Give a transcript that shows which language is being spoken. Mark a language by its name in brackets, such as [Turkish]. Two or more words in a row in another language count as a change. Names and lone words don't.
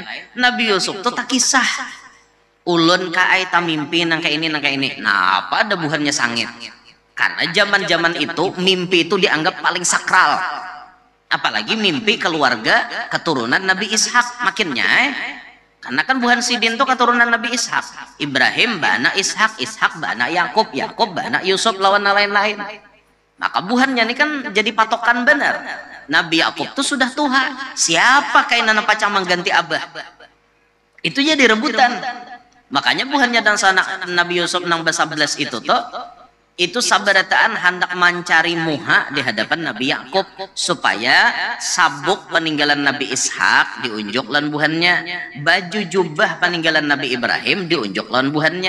[Banjar] Nabi Yusuf tuh tak kisah. Ulun kaai ta mimpi nang kayak ini. Nah, apa ada buhannya sangit? Karena zaman-zaman itu mimpi itu dianggap paling sakral. Apalagi mimpi keluarga keturunan Nabi Ishak makinnya. Karena kan buhan sidin itu keturunan Nabi Ishak. Ibrahim bana Ishak, Ishak bana Yakub, Yakub bana Yusuf lawan lain-lain. Maka buhannya ini kan jadi patokan benar. Nabi Yakub itu sudah tua. Siapa kainan pacang mengganti abah? Itu jadi rebutan. Makanya buhannya dan sanak Nabi Yusuf nang belas itu tuh itu sabarataan hendak mencari muha di hadapan Nabi Yakub supaya sabuk peninggalan Nabi Ishak diunjuk lan buhannya, baju jubah peninggalan Nabi Ibrahim diunjuk lan buhannya.